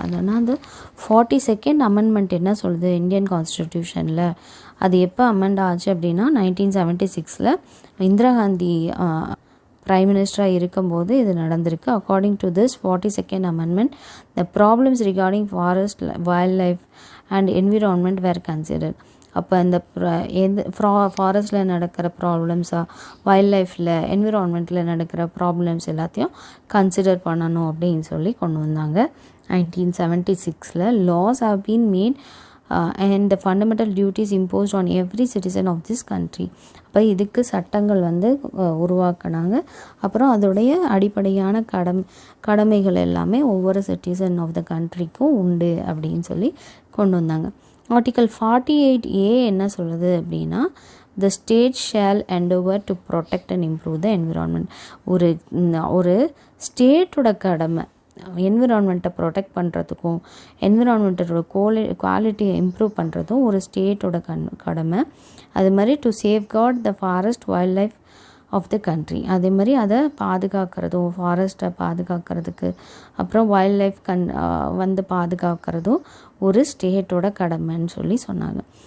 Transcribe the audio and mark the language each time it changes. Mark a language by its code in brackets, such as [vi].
[ta] அதனால் அந்த 42nd amendment என்ன சொல்லுது இந்தியன் கான்ஸ்டிடியூஷனில், அது எப்போ அமெண்ட் ஆச்சு அப்படின்னா 1976 இந்திரா காந்தி பிரைம் மினிஸ்டராக இருக்கும்போது இது நடந்திருக்கு. [en] According to this 42nd amendment, the problems regarding forest, wildlife and environment were considered. [ta] அப்போ இந்த ஃபாரஸ்ட்டில் நடக்கிற ப்ராப்ளம்ஸாக, வைல்ட் லைஃப்பில், என்விரான்மெண்ட்டில் நடக்கிற ப்ராப்ளம்ஸ் எல்லாத்தையும் கன்சிடர் பண்ணணும் அப்படின்னு சொல்லி கொண்டு வந்தாங்க. [en] 1976 laws have been made and the fundamental duties imposed on every citizen of this country. [ta] அப்போ இதுக்கு சட்டங்கள் வந்து உருவாக்கினாங்க. அப்புறம் அதோடைய அடிப்படையான கடமைகள் எல்லாமே ஒவ்வொரு [en] citizen of the கண்ட்ரிக்கும் [ta] உண்டு அப்படின்னு சொல்லி கொண்டு வந்தாங்க. ஆர்டிக்கல் 48A என்ன சொல்லுது அப்படின்னா, [en] the state shall endeavor to protect and improve the environment. [ta] ஒரு ஸ்டேட்டோட கடமை என்விரான்மெண்ட்டை ப்ரொடெக்ட் பண்ணுறதுக்கும் என்விரான்மெண்ட்டோட குவாலிட்டியை இம்ப்ரூவ் பண்ணுறதும் ஒரு ஸ்டேட்டோட கடமை. அது மாதிரி [en] to safeguard the forest wildlife of the country, [ta] அதே மாதிரி அதை பாதுகாக்கிறதும், ஃபாரஸ்ட்டை பாதுகாக்கிறதுக்கு அப்புறம் வைல்ட் லைஃப் வந்து பாதுகாக்கிறதும் ஒரு ஸ்டேட்டோட கடமைன்னு சொல்லி சொன்னாங்க.